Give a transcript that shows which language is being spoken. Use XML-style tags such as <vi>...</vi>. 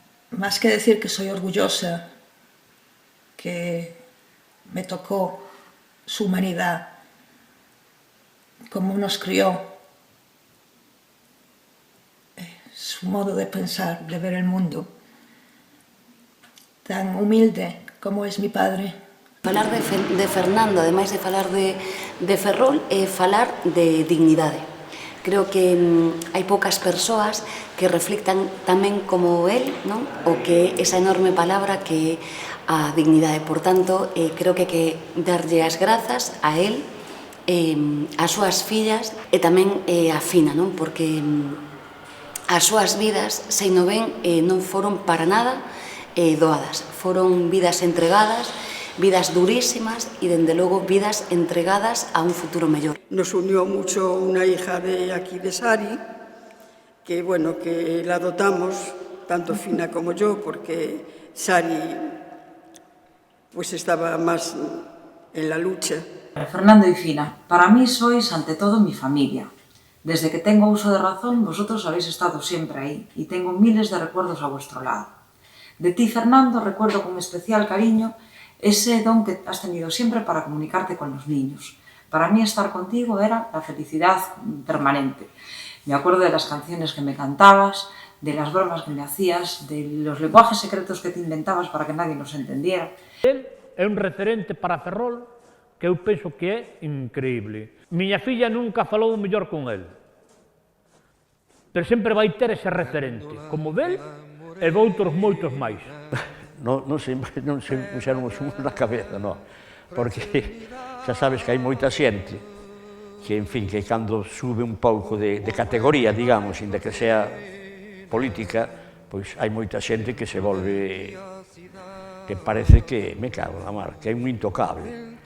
<es>Más que decir que soy orgullosa, que me tocó su humanidad, cómo nos crió, su modo de pensar, de ver el mundo, tan humilde como es mi padre.</es> <gl>Falar de Fernando, ademais de falar de Ferrol, é falar de dignidade. Creo que hai poucas persoas que reflictan tamén como él, non? O que esa enorme palabra que é a dignidade. Por tanto, creo que hai que darlle as grazas a él, as súas fillas e tamén a Fina, non? Porque as súas vidas, se non ven, non foron para nada doadas. Foron vidas entregadas,</gl> <es>vidas durísimas y, desde luego, vidas entregadas a un futuro mejor. Nos unió mucho una hija de aquí de Sari, que bueno, que la dotamos, tanto Fina como yo, porque Sari pues estaba más en la lucha. Fernando y Fina, para mí sois ante todo mi familia. Desde que tengo uso de razón, vosotros habéis estado siempre ahí y tengo miles de recuerdos a vuestro lado. De ti, Fernando, recuerdo con especial cariño ese don que has tenido siempre para comunicarte con los niños. Para mí estar contigo era la felicidad permanente. Me acuerdo de las canciones que me cantabas, de las bromas que me hacías, de los lenguajes secretos que te inventabas para que nadie nos entendiera.</es> <gl>Él é un referente para Ferrol que eu penso que é increíble. Miña filla nunca falou mellor con él, pero sempre vai ter ese referente, como del e doutros moitos máis. Non se puxeron os humos na cabeza, non. Porque xa sabes que hai moita xente que, en fin, que cando sube un pouco de categoría, digamos, inda que sea política, pois hai moita xente que se volve, que parece que, me cago na mar, que é un intocable.</gl>